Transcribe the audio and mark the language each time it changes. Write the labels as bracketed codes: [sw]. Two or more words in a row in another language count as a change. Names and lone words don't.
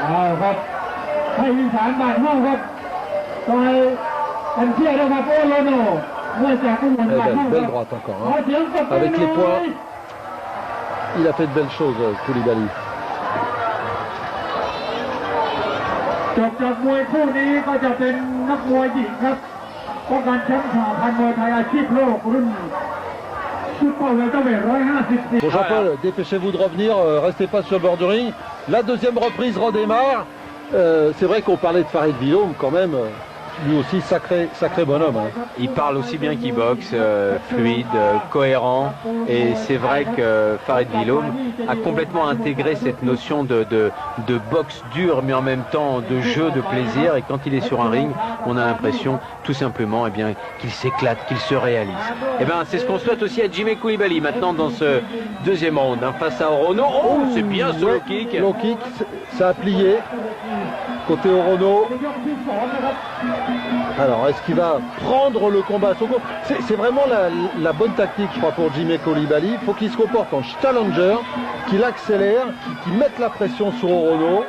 [fr] Belle droite encore. Hein. Avec les poings, il a fait de belles choses, Koulibaly. [th] จบจากมวยคู่นี้ก็จะเป็นนักมวยหญิงครับป้องกันแชมป์สหพันธ์มวยไทยอาชีพโลกรุ่นซุปเปอร์เวลเตอร์เวท154 [fr] Bon, Jean-Paul, dépêchez-vous de revenir, restez pas sur le bord du ring. La deuxième reprise redémarre. C'est vrai qu'on parlait de Farid Villaume quand même. Lui aussi, sacré bonhomme. Hein. Il parle aussi bien qu'il boxe, fluide, cohérent. Et c'est vrai que Farid Villaume a complètement intégré cette notion de boxe dure, mais en même temps de jeu, de plaisir. Et quand il est sur un ring, on a l'impression tout simplement qu'il s'éclate, qu'il se réalise. Et bien, c'est ce qu'on souhaite aussi à Jimé Coulibaly maintenant dans ce deuxième round, hein, face à Orono. Oh, c'est bien ce [en] low kick. Low kick, [fr] ça a plié. Côté Orono. Alors, est-ce qu'il va prendre le combat à son compte? C'est vraiment la bonne tactique, je crois, pour Jimé Coulibaly. Il faut qu'il se comporte en challenger, qu'il accélère, qu'il mette la pression sur Orono.